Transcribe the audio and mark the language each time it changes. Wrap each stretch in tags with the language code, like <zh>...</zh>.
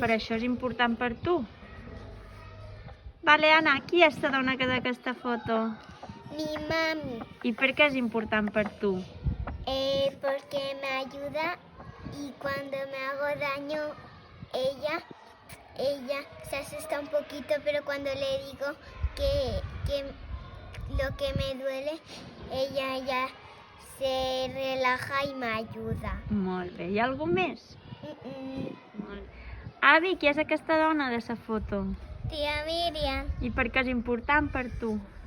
<ca>Per això és important per tu. Vale, Anna, qui és la dona que d'aquesta foto?</ca> <es>Mi mami,</es> <ca>I per què és important per tu?</ca> <es>porque me ayuda y cuando me hago daño, ella se asusta un poquito, pero cuando le digo que lo que me duele, ella ya se relaja y me ayuda.</es> <ca>Molt bé. Hi ha algú més? Molt bé. Avi, qui és aquesta dona de la foto?</ca> <es>Tía Miriam,</es> <ca>I per què és important per tu?</ca>